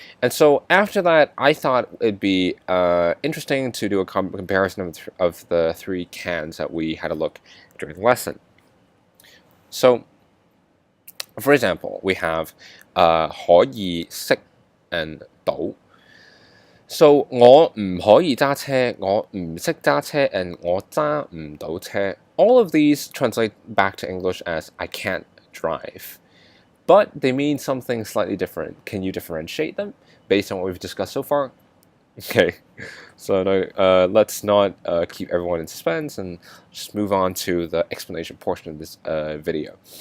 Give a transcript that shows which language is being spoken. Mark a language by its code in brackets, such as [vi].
[en] And so after that, I thought it'd be interesting to do a comparison of the three cans that we had a look during the lesson. So, for example, we have 可以識 and 到. [yue] So 我唔可以揸車，我唔識揸車 and 我揸唔到車. [en] All of these translate back to English as I can't drive. But they mean something slightly different. Can you differentiate them based on what we've discussed so far? Okay, so let's not keep everyone in suspense and just move on to the explanation portion of this video.